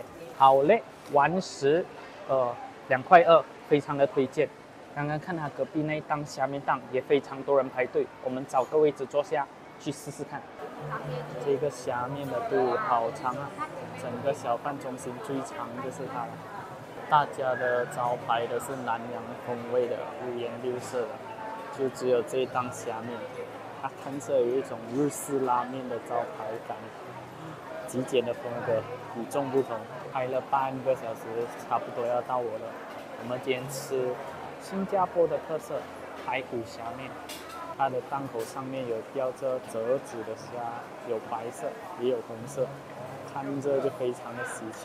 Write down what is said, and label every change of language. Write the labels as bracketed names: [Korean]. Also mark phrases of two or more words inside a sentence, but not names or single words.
[Chinese] 好嘞，完食，2塊2，非常的推薦。剛剛看他隔壁那一檔蝦麵檔也非常多人排隊，我們找個位置坐下去試試看。這個蝦麵的隊伍好長啊，整個小販中心最長就是它了。大家的招牌都是南洋風味的，五顏六色的。就只有這一檔蝦麵，它看着有一種日式拉麵的招牌感，極簡的風格，與眾不同。拍了半個小時，差不多要到我了。我們今天吃新加坡的特色排骨蝦麵，它的檔口上面有吊着折紙的蝦，有白色也有紅色，看着就非常的喜慶。